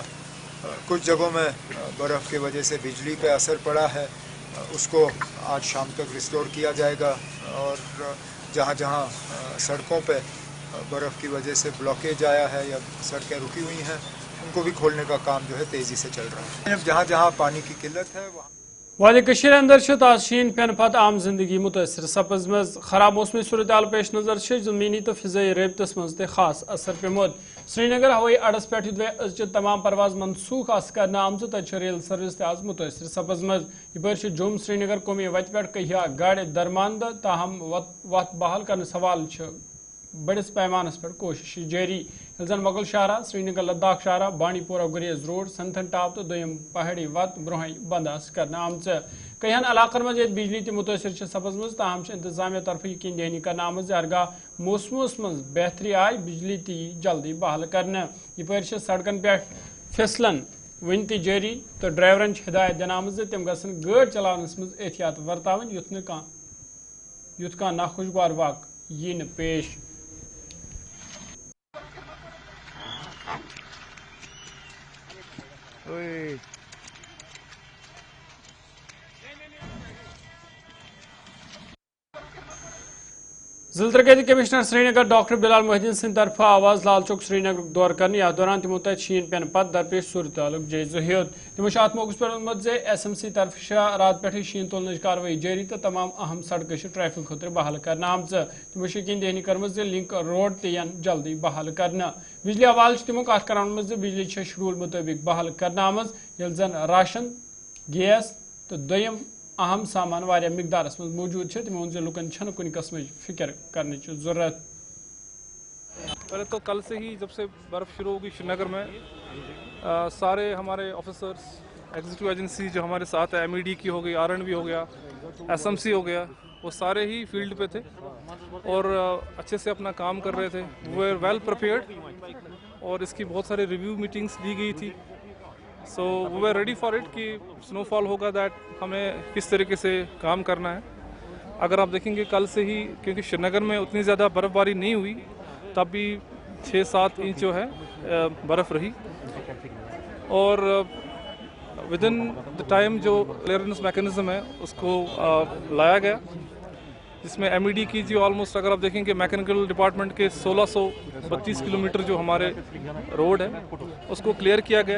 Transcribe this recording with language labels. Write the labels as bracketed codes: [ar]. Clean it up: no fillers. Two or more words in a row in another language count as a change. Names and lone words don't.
[ur] کچھ جگہوں میں برف کی وجہ سے بجلی پہ اثر پڑا ہے، اس کو آج شام تک ریسٹور کیا جائے گا، اور جہاں جہاں سڑکوں پہ برف کی وجہ سے بلاکیج آیا ہے یا سڑکیں رکی ہوئی ہیں ان کو بھی کھولنے کا کام جو ہے تیزی سے چل رہا ہے. جہاں جہاں پانی کی قلت ہے وہاں [ks] وادی اندر تاز شین پین پتہ عام زندگی متاثر سپز خراب موسمی صورتحال پیش نظر زمینی تو فضائی رابطس مز خاص اثر پیمت. سری نگر ہوئی اڈس پہ از تمام پرواز منسوخ کرنا آمت تک ریل سروس تاز متاثر سپزم. یہ جوم سری نگر قومی وتہ پہ کہیا گاڑ درماندہ تاہم وت بحال کرنے سوال بڑس پیمانس پہ کوشش جاری. زن مغل شاہراہ سری نگر لداخ شاہراہ بانڈی پورہ گریز روڈ سنتھن ٹاپ تو دم پہاڑی وت برہ بند کرنا آمت. کئین علاقن مز بجلی تہ متاثر سپزم تاہم انتظامیہ طرف یقین دہانی کرنا آمت ہرگاہ موسمس مز بہتری آئی بجلی تہ جلدی بحال کرنا. یپر سڑکن پہ پھسلن ون تہ جاری تو ڈرائیورن ہدایت دن آمت تم گھن گاڑی چلانس مز احتیاط ورتاون یُتھ کانٛہہ ناخوشگوار واقع یی پیش. ضلع ترقیاتی کمشنر سری نگر ڈاکٹر بلال محدین سند طرف آواز لال چوک سری نگر دور کرنے یتھ دوران تمو تت شین پین پتہ درپیش صورتحال جائزہ ہیت. تمو ات موقع پہ وونمت زِ ایس ایم سی طرف رات پہ شین تولنچ کاروٲیی جاری تو تمام اہم سڑکیں ٹریفک خاطر بحال کرنا آمژ. تمو یقین دہانی کرمژ زِ لنک روڈ تہ ین جلدی بحال کرنا. بجلی حوالہ تمو کت کران زِ بجلی شیڈول مطابق بحال کرنا آمژ ییٚلہِ زن راشن گیس تو دویم اہم سامان واریاہ مقدارس مز موجود ہے. تمو وون لکن چھنہ کُنہِ قسمٕچ فکر کرنٕچ ضرورت. [ur] پہلے تو کل سے ہی جب سے برف شروع ہوگی شری نگر میں سارے ہمارے آفیسرس [en] executive agency [ur] جو ہمارے ساتھ ہے ایم ای ڈی کی ہو گئی آر اینڈ بی ہو گیا ایس ایم سی ہو گیا وہ سارے ہی فیلڈ پہ تھے اور اچھے سے اپنا کام کر رہے تھے. [en] we are well prepared [ur] اور اس کی بہت سارے [en] review meetings [ur] لی گئی تھی. [en] so we are ready for it [ur] کہ سنو فال ہوگا دیٹ ہمیں کس طریقے سے کام کرنا ہے. اگر آپ دیکھیں گے کل سے ہی کیونکہ شری نگر میں اتنی زیادہ برف باری نہیں ہوئی تب بھی 6-7 انچ جو ہے برف رہی اور [en] within the time [ur] جو [en] clearance mechanism [ur] ہے اس کو لایا گیا جس میں ایم ای ڈی کی جو آلموسٹ اگر آپ دیکھیں گے [en] mechanical department [ur] کے 1632 کلومیٹر جو ہمارے روڈ ہے اس کو کلیئر کیا گیا.